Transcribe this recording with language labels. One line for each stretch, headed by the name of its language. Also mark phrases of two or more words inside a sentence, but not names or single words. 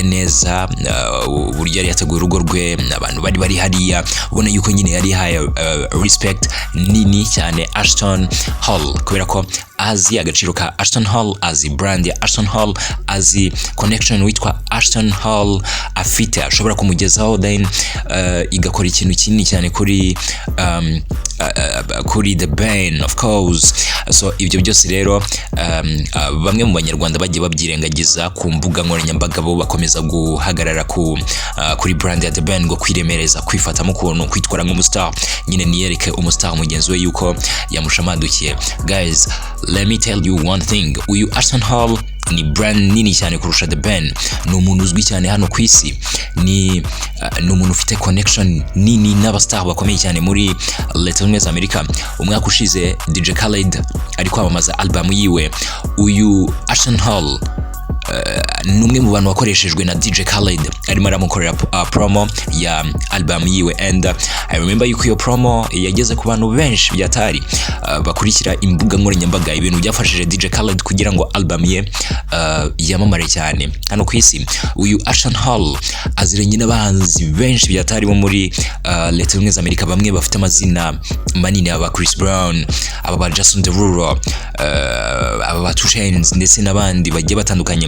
Kinyarwanda: neza uburyo yari yateguye urugo rwe, abantu bari hariya ubona yuko nyine yari haye respect nini cyane AshtonHall kubera ko azi agaciro ka AshtonHall, azi brand ya AshtonHall, azi connection witwa AshtonHall afite, ashobora kumugezaho then igakora ikintu kinini cyane kuri The Ben
English: of course.
Kinyarwanda: So ibyo byose rero bamwe mu banyarwanda bagiye babyirengagiza ku mbuga nkoranyambaga, bo bakomeza guhagarara kuri brand ya The Ben ngo kwiremereza, kwifatamo ukuntu, kwitwara nk'umustar, nyine niyereke umustar mugenzi we yuko yamushamadukiye.
English: Guys, let me tell you one thing,
Kinyarwanda: uyu AshtonHall ni brand nini cyane kurusha The Ben, ni umuntu uzwi cyane hano ku isi, ni umuntu ufite connection nini n'abastar bakomeye cyane muri Leta Zunze za Amerika. Umwaka ushize DJ Khaled ari kwamamaza album yiwe, uyu AshtonHall numwe mu bantu wakoreshejwe na DJ Khaled arimo aramukorera promo ya album yiwe,
English: and I remember
Kinyarwanda: yuko iyo promo yageze ku bantu benshi byatari bakurikira imbuga nkoranyambaga, ibintu byafashije DJ Khaled kugira ngo album ye yamamare cyane hano ku isi. Uyu AshtonHall aziranye n'abahanzi benshi byatari bo muri Leta Zunze za Amerika, bamwe bafite amazina manini, aba Chris Brown, aba Jason Derulo, aba Two Chainz ndetse n'abandi bagiye batandukanye.